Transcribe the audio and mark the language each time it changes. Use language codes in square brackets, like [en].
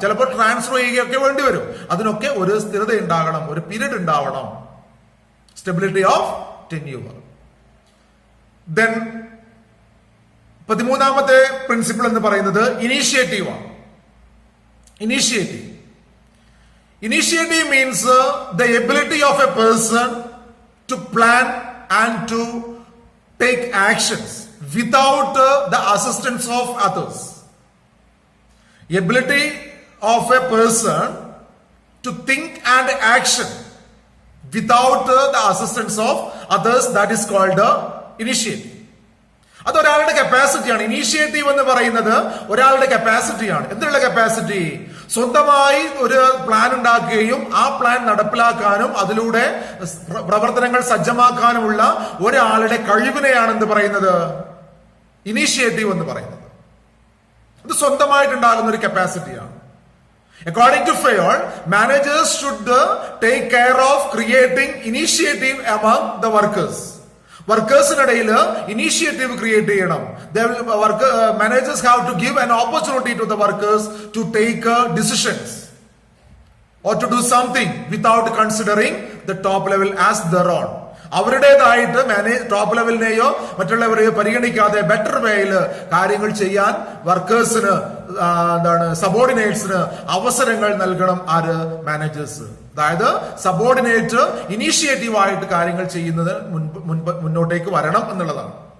[ml] ചിലപ്പോൾ ട്രാൻസ്ഫർ ചെയ്യുകയൊക്കെ വേണ്ടി വരും. അതിനൊക്കെ ഒരു സ്ഥിരത ഉണ്ടാകണം, ഒരു പീരീഡ് ഉണ്ടാവണം. [en] Stability of tenure. [ml] Then 13ാമത്തെ principle എന്ന് പറയുന്നത് ഇനീഷ്യേറ്റീവ് ആണ്. [en] Initiative means the ability of a person to plan and to take actions without the assistance of others. Ability of a person to think and action without the assistance of others, that is called initiative. [ml] അതൊരാളുടെ കപ്പാസിറ്റിയാണ്. Initiative എന്ന് പറയുന്നത് ഒരാളുടെ കപ്പാസിറ്റിയാണ്. എന്തിനുള്ള capacity? സ്വന്തമായി ഒരു plan ഉണ്ടാക്കുകയും ആ plan നടപ്പിലാക്കാനും അതിലൂടെ പ്രവർത്തനങ്ങൾ സജ്ജമാക്കാനുമുള്ള ഒരാളുടെ കഴിവിനെയാണ് എന്ത് പറയുന്നത്? ഇനീഷ്യേറ്റീവ് എന്ന് പറയുന്നത്. ഇത് സ്വന്തമായിട്ടുണ്ടാകുന്ന ഒരു കപ്പാസിറ്റിയാണ്. [en] According to Fayol, managers should take care of creating initiative among the workers. [ml] വർക്കേഴ്സിനിടയിൽ initiative create ചെയ്യണം. [en] Managers have to give an opportunity to the workers to take decisions. or to do something without considering the top level as their own. [ml] അവരുടേതായിട്ട് top ലെവലിനെയോ മറ്റുള്ളവരെയോ പരിഗണിക്കാതെ better വേയിൽ കാര്യങ്ങൾ ചെയ്യാൻ വർക്കേഴ്സിന് സബോർഡിനേറ്റ്സിന് അവസരങ്ങൾ നൽകണം. ആര്? Managers. അതായത് subordinate initiative ആയിട്ട് കാര്യങ്ങൾ ചെയ്യുന്നത് മുന്നോട്ടേക്ക് വരണം എന്നുള്ളതാണ്.